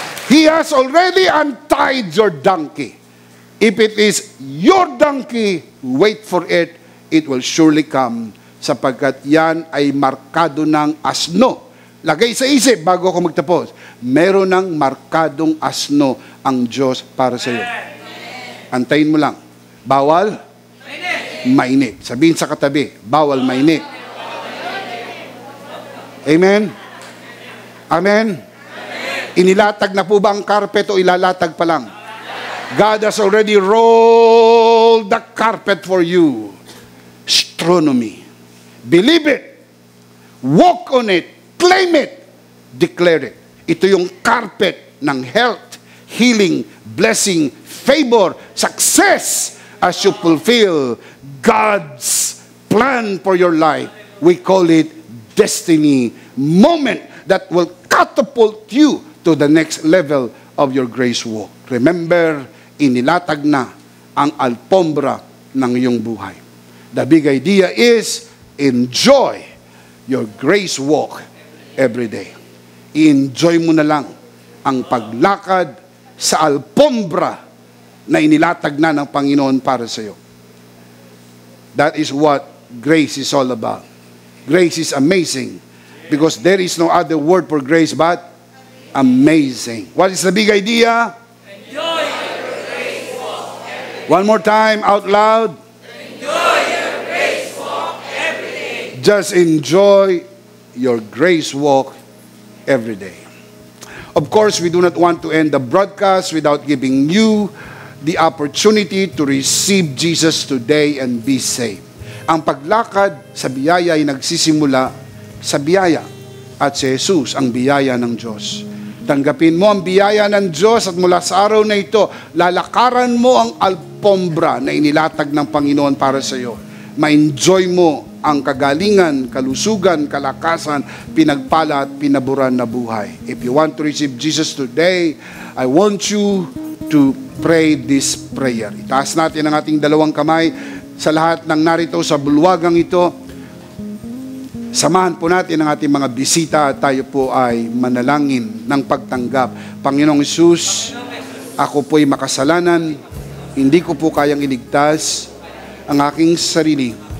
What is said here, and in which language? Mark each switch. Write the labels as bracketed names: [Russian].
[English] He has already untied your donkey. If it is your donkey, wait for it. It will surely come. [Filipino] Sapagkat yan ay markado ng asno. Lagay sa isip bago ako magtapos. Meron ng markadong asno ang Diyos para sa iyo. Antayin mo lang. Bawal? Mainit. Sabihin sa katabi, bawal mainit. Amen? Amen? Inilatag na po ba ang carpet o ilalatag pa lang? [English] God has already rolled the carpet for you. Astronomy. Believe it. Walk on it. Claim it. Declare it. [Filipino] Ito yung carpet ng [English] health, healing, blessing, favor, success as you fulfill God's plan for your life. We call it destiny moment that will catapult you to the next level of your grace walk. [Filipino] Remember, inilatag na ang alpombra ng iyong buhay. [English] The big idea is, enjoy your grace walk every day. [Filipino] I-enjoy mo na lang ang paglakad sa alpombra na inilatag na ng Panginoon para sa iyo. [English] That is what grace is all about. Grace is amazing because there is no other word for grace but amazing. What is the big idea? Enjoy your grace walk every day. One more time, out loud. Enjoy your grace walk every day. Just enjoy your grace walk every day. Of course, we do not want to end the broadcast without giving you the opportunity to receive Jesus today and be saved. [Filipino] Ang paglakad sa biyaya ay nagsisimula sa biyaya at si Jesus ang biyaya ng Diyos. Tanggapin mo ang biyaya ng Diyos at mula sa araw na ito, lalakaran mo ang alpombra na inilatag ng Panginoon para sa iyo. Ma-enjoy mo ang kagalingan, kalusugan, kalakasan, pinagpala at pinaburan na buhay. [English] If you want to receive Jesus today, I want you to pray this prayer. [Filipino] Itaas natin ang ating dalawang kamay sa lahat ng narito sa bulwagang ito. Samahan po natin ang ating mga bisita at tayo po ay manalangin ng pagtanggap. Panginoong Hesus, ako po'y makasalanan, hindi ko po kayang iligtas ang aking sarili.